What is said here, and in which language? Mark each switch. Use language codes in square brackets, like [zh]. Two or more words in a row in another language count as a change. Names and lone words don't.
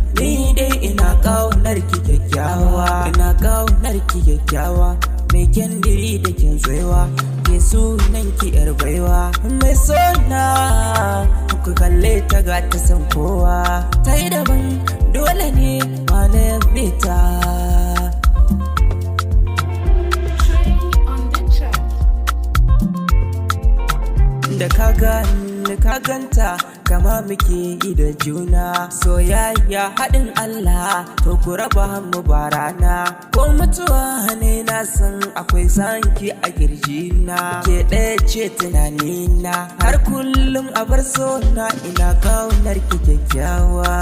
[ha] Ni dai ina ƙaunar ki kyakkyawa. Ina ƙaunar ki kyakkyawa. Mai kyandiri da kyan tsayuwa. Ke sunan ki 'yar baiwa. Mai sona, ku kalle ta ga ta san kowa. Ta yi daban, dole ne ma na yabe ta. [en] Train on the track. [ha] Da ka gani ka ganta, kama muke yi da juna. Soyayya haɗin Allah, to ku raba mu ba rana. Ko mutuwa ne na san akwai sanki a kirjina. Ke ɗaya ce tunanina, har kullum a bar sona ina ƙaunar ki kyakkyawa.